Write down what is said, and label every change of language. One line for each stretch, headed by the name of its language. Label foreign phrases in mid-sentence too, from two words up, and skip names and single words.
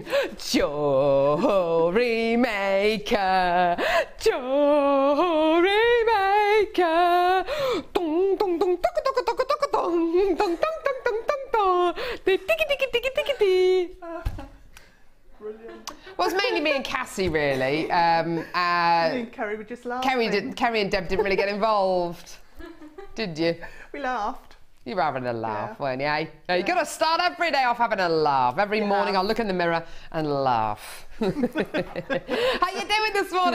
English: Jewellery Maker, Jewellery Maker, dong dong dong dong dong dong dong dong dong dong dong dong dong, tiki tiki tiki tiki tiki. Well, it's mainly me and Cassie, really. Me and Kerry were just laughing. Kerry and Deb didn't really get involved, did you? We laughed. You were having a laugh, weren't you? Yeah, you got to start every day off having a laugh. Every morning I'll look in the mirror and laugh. How you doing this morning?